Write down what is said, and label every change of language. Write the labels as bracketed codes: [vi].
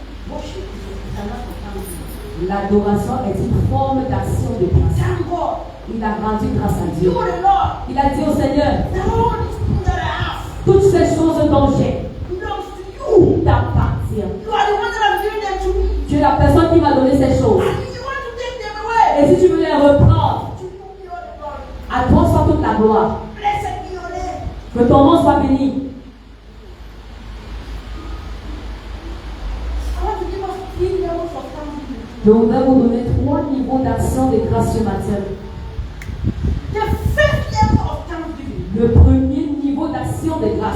[en] worship is an act of thanksgiving. [fr] L'adoration est une forme d'action de grâce. [en] Thank God. [fr] Il a rendu grâce à Dieu. [en] You are the Lord. [fr] Il a dit au Seigneur: [en] The Lord is things that I have [fr] toutes ces choses dont j'ai [en] belongs to you. [fr] t'appartiennent. [en] You are the one that has given them to me. [fr] Tu es la personne qui m'a donné ces choses. [en] And if you want to take them away, [fr] Et si tu veux les reprendre, [en] to you be all the glory. [fr] à toi soit toute la gloire. [en] Blessed be your name. [fr] Que ton nom soit béni. [en] I want to give us 3 levels of thanksgiving. [fr] Je voudrais vous donner 3 niveaux d'action de grâce ce matin. [en] The first level of thanksgiving. [fr] Le premier niveau d'action de grâce.